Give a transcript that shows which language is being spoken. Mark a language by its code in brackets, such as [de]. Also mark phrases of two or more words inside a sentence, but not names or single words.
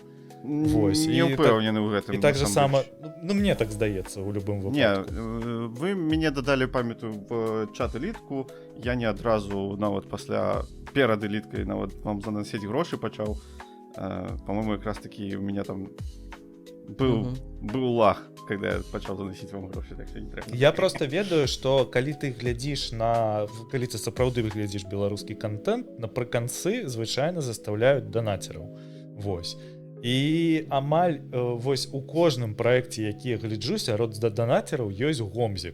[be] Вось, не ўпэўнены ў гэтым. І так же сама, ну мне так здаецца ў любым выпадку. Не, вы мяне дадалі, памятаю, в чат элітку, я не адразу нават пасля перад эліткай нават вам заносіць грошы пачаў. [ru] По-моему, якраз таки у меня там был лаг, когда я [be] пачаў заносіць вам грошы, так што не трэба. Я просто ведаю, што калі ты глядзіш калі ты сапраўды глядзіш беларускі контент, напрыканцы звычайна застаўляюць данацераў. Вось. І амаль вось у кожным праекце, які я гляджу, сярод данацераў ёсць гомзік.